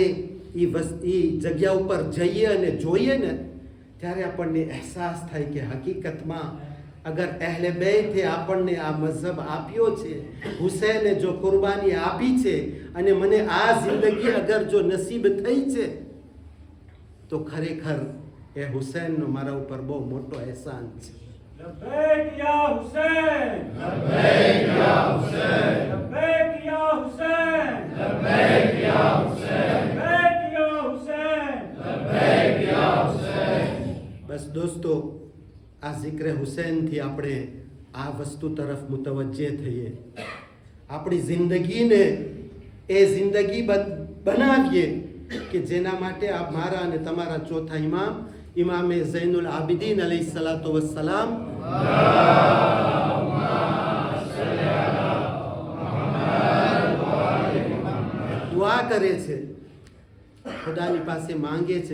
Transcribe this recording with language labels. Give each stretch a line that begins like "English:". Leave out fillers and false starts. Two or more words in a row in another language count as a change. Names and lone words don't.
Gujarati: એ જગ્યા ઉપર જઈએ અને જોઈએ ને ત્યારે આપણને અહેસાસ થાય કે હકીકતમાં અગર અહેલે બેતે આપણને આ મઝહબ આપ્યો છે, હુસૈને જો કુરબાની આપી છે અને મને આ જિંદગી અગર જો નસીબ થઈ છે, તો ખરેખર એ હુસૈનનો મારા ઉપર બહુ મોટો અહેસાન છે.
Arabic: لبيك يا حسين لبيك يا حسين لبيك يا حسين لبيك يا حسين لبيك يا حسين لبيك يا حسين.
Gujarati: બસ દોસ્તો, આ જિક્ર હુસૈનથી આપણે આ વસ્તુ તરફ મુતવજ્જે થઈએ, આપણી જિંદગીને એ જિંદગી બનાવીએ કે જેના માટે આ મારા અને તમારા ચોથા ઇમામે ઝૈનુલ આબિદીન
Arabic: عليه الصلاة والسلام
Gujarati: દુઆ કરે છે, ખુદાની પાસે માંગે છે.